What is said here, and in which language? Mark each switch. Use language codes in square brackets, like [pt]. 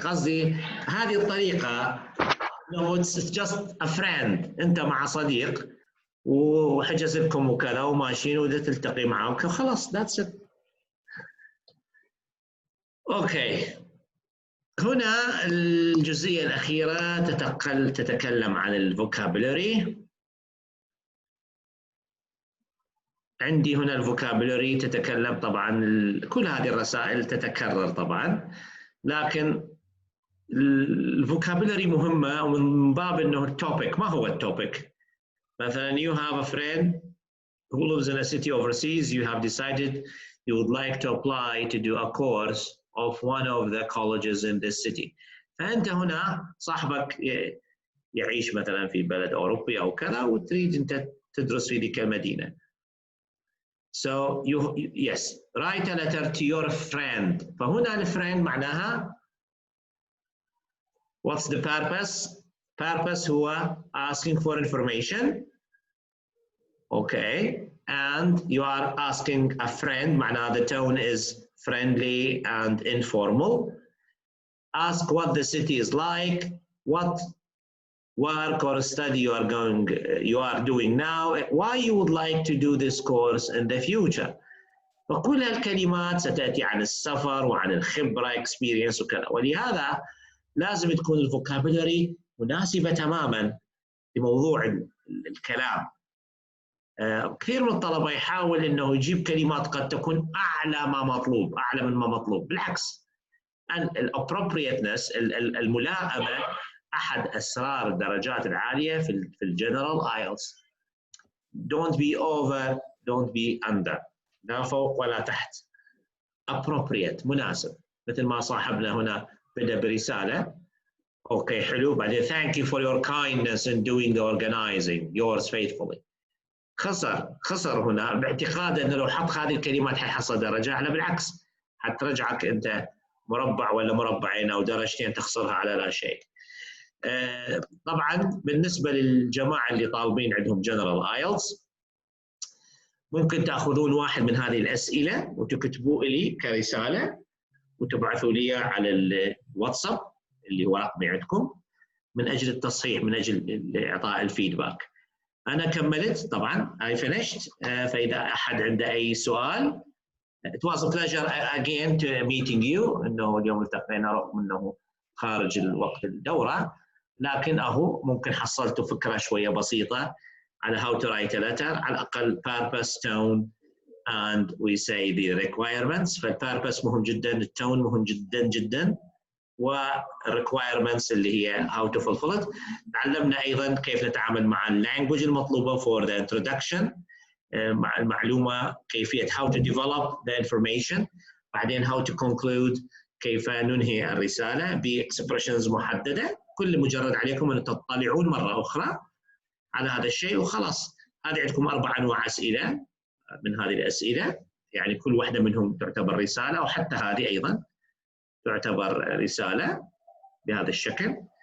[ar] قصدي هذه الطريقة [en] no it's just a friend. [ar] انت مع صديق وحجز لكم وكذا وماشيين وإذا تلتقي معه خلاص [en] that's it. [ar] اوكي. هنا الجزئية الأخيرة تتكلم عن الفوكابولري. عندي هنا الفوكابولري تتكلم طبعا كل هذه الرسائل تتكرر طبعا لكن الفوكابولري مهمة ومن باب انه التوبيك. ما هو التوبيك؟ مثلا [en] you have a friend who lives in a city overseas. You have decided you would like to apply to do a course of one of the colleges in this city. [ar] فأنت هنا صاحبك يعيش مثلا في بلد أوروبي أو كذا وتريد أنت تدرس في ذيك المدينة. [en] So yes, write a letter to your friend. [ar] فهنا الفريند معناها [en] what's the purpose? Purpose هو asking for information. Okay, and you are asking a friend. معناها the tone is friendly and informal. Ask what the city is like, what work or study you are doing now, why you would like to do this course in the future. [ar] فكل الكلمات ستأتي عن السفر وعن الخبرة experience وكذا. ولهذا لازم تكون الفوكابولري مناسبة تماما لموضوع الكلام. كثير من الطلبة يحاول انه يجيب كلمات قد تكون اعلى ما مطلوب، اعلى من ما مطلوب. بالعكس الappropriateness الملائمة احد اسرار الدرجات العاليه في الجنرال ايلتس. [en] don't be over don't be under. [ar] لا فوق ولا تحت. [en] appropriate مناسب. [ar] مثل ما صاحبنا هنا بدا برساله. اوكي حلو. بعدين [en] thank you for your kindness in doing the organizing. yours faithfully. [ar] خسر هنا باعتقاد انه لو حط هذه الكلمات حيحصل درجه. لا بالعكس حترجعك انت مربع ولا مربعين او درجتين تخسرها على لا شيء. طبعا بالنسبه للجماعه اللي طالبين عندهم جنرال ايلتس ممكن تاخذون واحد من هذه الاسئله وتكتبوه لي كرساله وتبعثوا لي على الواتساب اللي هو رقمي عندكم من اجل التصحيح، من اجل اعطاء الفيدباك. انا كملت طبعا [en] I finished. [ar] فاذا احد عنده اي سؤال. [en] It was a pleasure again to meeting you. [ar] انه اليوم التقينا رغم انه خارج الوقت الدوره، لكن اهو ممكن حصلتوا فكره شويه بسيطه على [en] how to write a letter. [ar] على الاقل [en] purpose, tone and we say the requirements. [ar] فالpurpose مهم جدا، التون مهم جدا جدا، والrequirements اللي هي [en] how to fulfill it. [ar] تعلمنا ايضا كيف نتعامل مع اللانجوج المطلوبه [en] for the introduction، [ar] مع المعلومه كيفيه [en] how to develop the information، [ar] بعدين [en] how to conclude [ar] كيف ننهي الرسالة بإكسبريشنز محددة. كل مجرد عليكم أن تطلعون مرة أخرى على هذا الشيء وخلاص. هذه عندكم 4 أنواع أسئلة من هذه الأسئلة، يعني كل واحدة منهم تعتبر رسالة، وحتى هذه أيضا تعتبر رسالة بهذا الشكل.